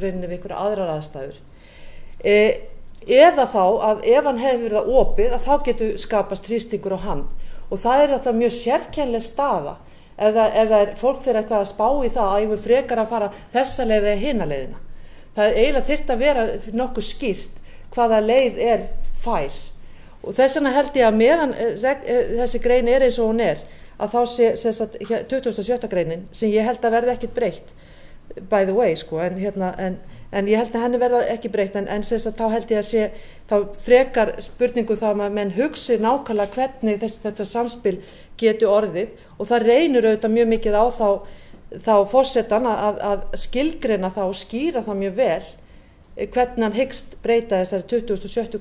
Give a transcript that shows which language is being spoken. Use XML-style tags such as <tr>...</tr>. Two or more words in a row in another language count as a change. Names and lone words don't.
<is>greininni við einhverja aðrar aðstæður. Eða þá að ef hann hefur það opið að þá getur skapast þrýstingur á hann og það alltaf mjög sérkennileg staða ef það fólk fyrir eitthvað að spá í það að ég vil frekar að fara þessa leið eða hina leiðina. Það eiginlega þyrfti að vera nokkuð skýrt hvaða leið fær og þess vegna held ég að meðan þessi grein eins og hún að þá sé 27. greinin sem ég held að verði ekkert breytt</is> <en>by the way</en> <is>en ég held að henni verða ekki breytt en þá held ég að þá frekar spurningu þá að menn hugsi nákvæmlega hvernig þetta samspil geti orðið og það reynir auðvitað mjög mikið á þá forsetann að skilgreina það og skýra það mjög vel hvernig hann hyggst breyta þessari 27.</is>